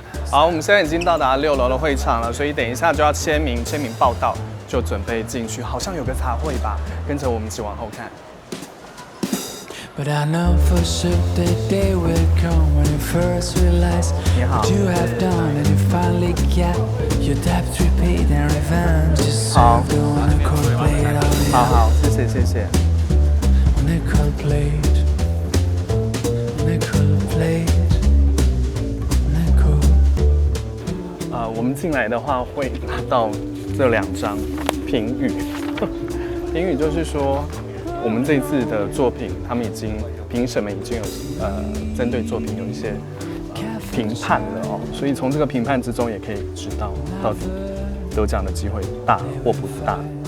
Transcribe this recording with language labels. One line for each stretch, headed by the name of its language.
Chinese: 好，我们现在已经到达6楼的会场了，所以等一下就要签名报到，就准备进去。好像有个茶会吧，跟着我们一起往后看。
English: But I know for sure that day will come when you first realize what you have done and you finally get your debt repaid and revenge yourself. The one who could play it all.
Chinese: 好，谢谢。
English: When they could play it, when they could play it, when they could.
Chinese: 我们进来的话会拿到这2张评语，评语就是说。我们这次的作品，评审们已经有针对作品有一些评判了所以从这个评判之中也可以知道到底得奖的机会大或不大。